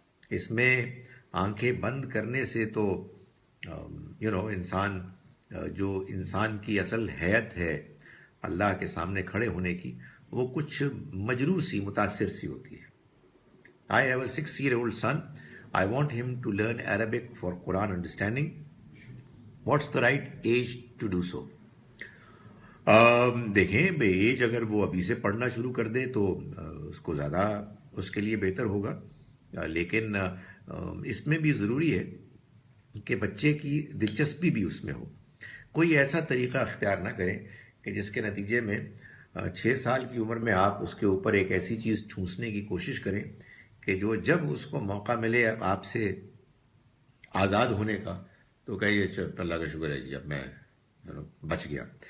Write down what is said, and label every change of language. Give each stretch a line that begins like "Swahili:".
Urdu: اس میں آنکھیں بند کرنے سے تو انسان جو انسان کی اصل حیت ہے اللہ کے سامنے کھڑے ہونے کی, وہ کچھ مجروح سی, متاثر سی ہوتی ہے.
English: I have a 6-year-old son. I want him to learn Arabic for Quran understanding. What's the right age to do so?
Urdu: دیکھیں بے ایج اگر وہ ابھی سے پڑھنا شروع کر دے تو اس کو زیادہ اس کے لیے بہتر ہوگا. لیکن اس میں بھی ضروری ہے کہ بچے کی دلچسپی بھی اس میں ہو. کوئی ایسا طریقہ اختیار نہ کریں کہ جس کے نتیجے میں 6 سال کی عمر میں آپ اس کے اوپر ایک ایسی چیز ٹھونسنے کی کوشش کریں کہ جو جب اس کو موقع ملے آپ سے آزاد ہونے کا تو کہیے اللہ کا شکر ہے جی اب میں بچ گیا.